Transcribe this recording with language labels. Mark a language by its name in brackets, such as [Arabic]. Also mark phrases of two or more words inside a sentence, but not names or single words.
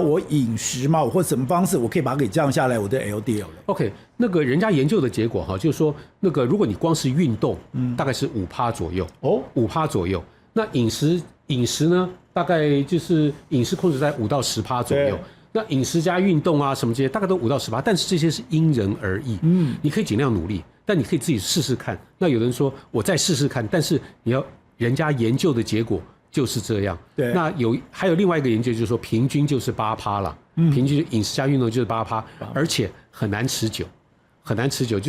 [Chinese] 我飲食嗎？我或什麼方式，我可以把它給降下來我的 LDL 了？OK， 那個人家研究的結果哈，就是說，那個如果你光是運動，大概是5%左右哦，5%左右。那飲食呢，大概就是飲食控制在5到10%左右。那飲食加運動啊什麼這些，大概都5到10%，但是這些是因人而異。你可以盡量努力，但你可以自己試試看。那有人說我再試試看，但是你要人家研究的結果就是這樣。對。那還有另外一個研究就是說，平均就是8%了。平均飲食加運動就是8%，而且很難持久，很難持久。